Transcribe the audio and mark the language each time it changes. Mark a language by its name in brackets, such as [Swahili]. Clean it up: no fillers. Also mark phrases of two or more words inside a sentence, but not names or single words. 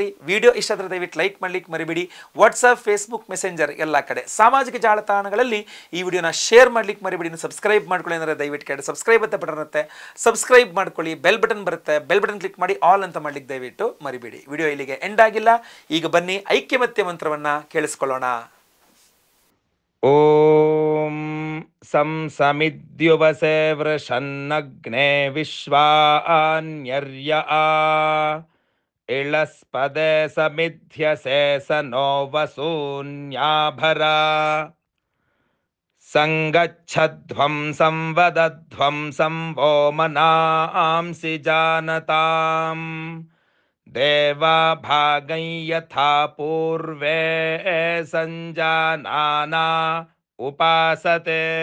[Kannada] ವಿಡಿಯೋ ಇಷ್ಟ ಆದರೆ ದಯವಿಟ್ಟು ಲೈಕ್ ಮಾಡಲಿಕ್ಕೆ ಮರಿಬೇಡಿ. ವಾಟ್ಸಪ್, ಫೇಸ್ಬುಕ್, ಮೆಸೆಂಜರ್ ಎಲ್ಲ ಕಡೆ ಸಾಮಾಜಿಕ ಜಾಲತಾಣಗಳಲ್ಲಿ ಈ ವಿಡಿಯೋನ ಶೇರ್ ಮಾಡಲಿಕ್ಕೆ ಮರಿಬೇಡಿ. ಸಬ್ಸ್ಕ್ರೈಬ್ ಮಾಡ್ಕೊಳ್ಳಿ ಅಂದರೆ ದಯವಿಟ್ಟು ಕೆಳಗೆ ಸಬ್ಸ್ಕ್ರೈಬ್ ಅಂತ ಬಟನ್ ಇರುತ್ತೆ, ಸಬ್ಸ್ಕ್ರೈಬ್ ಮಾಡ್ಕೊಳ್ಳಿ. [English] bell button [Kannada] ಬರುತ್ತೆ, [English] bell button click [Kannada] ಮಾಡಿ ಆಲ್ ಅಂತ ಮಾಡಲಿಕ್ಕೆ ದಯವಿಟ್ಟು ಮರಿಬೇಡಿ. ವಿಡಿಯೋ ಇಲ್ಲಿಗೆ ಎಂಡ್ ಆಗಿಲ್ಲ. ಈಗ ಬನ್ನಿ ಐಕ್ಯಮತ್ಯ ಮಂತ್ರವನ್ನು ಕೇಳಿಸ್ಕೊಳ್ಳೋಣ. [Sanskrit] ಓಂ ಸಂ ಸಮಿದ್ಯುವಸೆ ವೃಷನ್ನಗ್ನೇ ವಿಶ್ವಾನ್ಯರ್ಯ ಇಳಸ್ಪದೆ ಸಮಿಧ್ಯಸೆ ಸ ನೋ ವಸೂನ್ಯಾಭರ ಸಂಗಚ್ಛಧ್ವಂ ಸಂವದಧ್ವಂ ಸಂವೋ ಮನಾಂಸಿ ಜಾನತಾಂ ದೇವಾ ಭಾಗೈ ಯಥಾ ಪೂರ್ವೇ ಸಂಜಾನಾನಾ ಉಪಾಸತೆ